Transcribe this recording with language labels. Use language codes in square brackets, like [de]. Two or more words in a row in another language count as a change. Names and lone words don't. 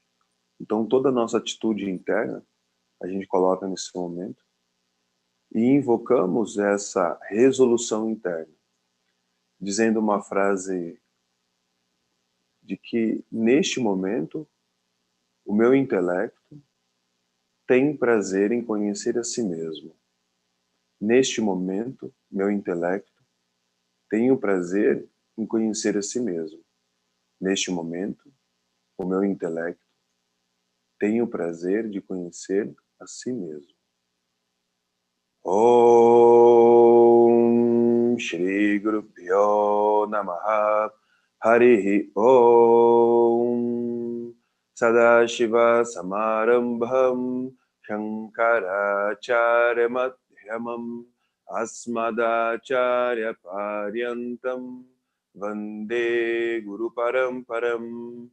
[pt] Então, toda a nossa atitude interna, a gente coloca nesse momento e invocamos essa resolução interna, dizendo uma frase de que, neste momento, o meu intelecto tem prazer em conhecer a si mesmo. Neste momento, meu intelecto tem o prazer em conhecer a si mesmo. Neste momento, o meu intelecto tem o prazer de conhecer a si mesmo. [sa] Om Shri Guru Pyo Namaha Harihi Om Sadashiva Samarambham Shankaracharya Madhyamam Asmadacharya Paryantam Vande Guru Paramparam